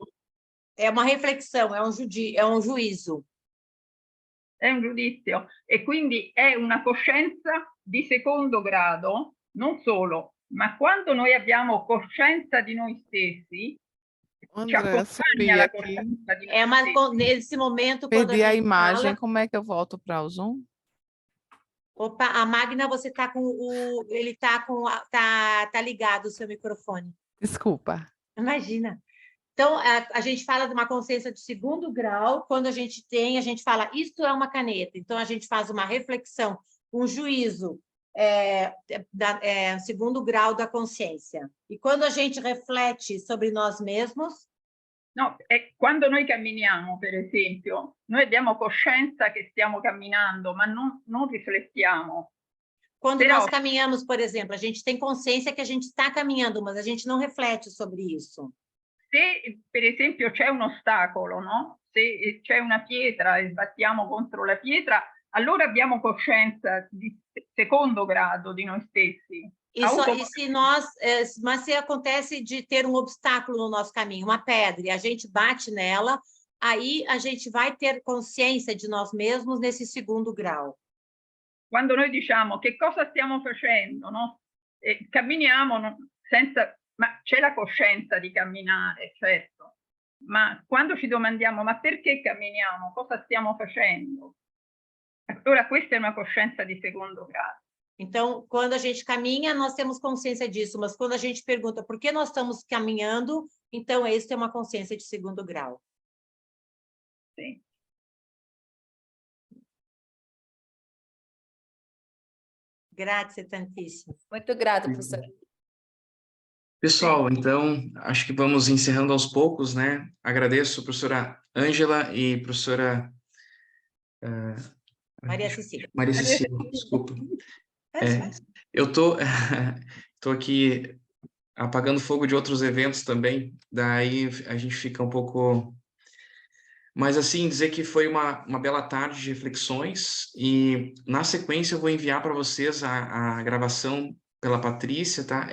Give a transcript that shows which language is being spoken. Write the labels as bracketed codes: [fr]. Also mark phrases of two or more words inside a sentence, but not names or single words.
[pt] É uma reflexão, é um juízo. [it] È un giudizio e quindi è una coscienza di secondo grado, non solo, ma quando noi abbiamo coscienza di noi stessi, ci accompagna la coscienza di noi stessi. [pt] Nesse momento, quando perdi a imagem, fala... como é que eu volto para o Zoom? Opa, a Magna, você tá com o... Ele tá ligado o seu microfone. Desculpa. Imagina. Então, a gente fala de uma consciência de segundo grau, quando a gente fala, isto é uma caneta. Então, a gente faz uma reflexão, um juízo, segundo grau da consciência. E quando a gente reflete sobre nós mesmos... [it] No, quando noi camminiamo, per esempio, noi abbiamo coscienza che stiamo camminando, ma non riflettiamo. [pt] Quando nós caminhamos, por exemplo, a gente tem consciência que a gente está caminhando, mas a gente não reflete sobre isso. [it] Se, per esempio, c'è un ostacolo, no? Se c'è una pietra e sbattiamo contro la pietra, allora abbiamo coscienza di secondo grado di noi stessi. Mas se acontece de ter um obstáculo no nosso caminho, uma pedra, e a gente bate nela, aí a gente vai ter consciência de nós mesmos nesse segundo grau. Quando noi diciamo che cosa stiamo facendo, no? Camminiamo senza... Ma c'è la coscienza di camminare, certo, ma quando ci domandiamo ma perché camminiamo, cosa stiamo facendo? Allora questa è una coscienza di secondo grado. [pt] Então, quando a gente caminha, nós temos consciência disso, mas quando a gente pergunta por que nós estamos caminhando, então isso é uma consciência de segundo grau. Sim. [it] Grazie tantissimo. [pt] Muito grata, professora. Pessoal, então, acho que vamos encerrando aos poucos, né? Agradeço a professora Ângela e professora... Maria Cecília. Maria Cecília, desculpa. Eu estou aqui apagando fogo de outros eventos também, daí a gente fica um pouco Mas, assim, dizer que foi uma bela tarde de reflexões e, na sequência, eu vou enviar para vocês a gravação pela Patrícia, tá?